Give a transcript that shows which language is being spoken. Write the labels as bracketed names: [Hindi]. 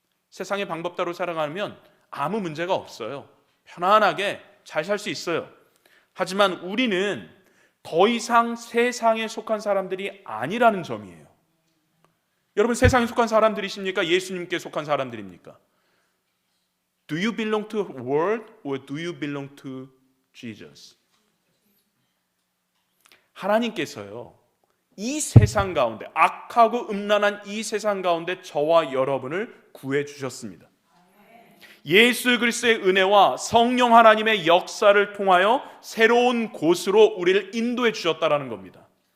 [Korean] 세상의 방법대로 살아가면 아무 문제가 없어요. 편안하게 잘 살 수 있어요. 하지만 우리는 더 이상 세상에 속한 사람들이 아니라는 점이에요. 여러분, 세상에 속한 사람들이십니까? 예수님께 속한 사람들입니까? [English] Do you belong to the world or do you belong to Jesus? [Korean] 하나님께서요, 이 세상 가운데, 악하고 음란한 이 세상 가운데 저와 여러분을 구해 주셨습니다. 예수 그리스도의 은혜와 성령 하나님의 역사를 통하여 새로운 곳으로 우리를 인도해 주셨다라는 겁니다.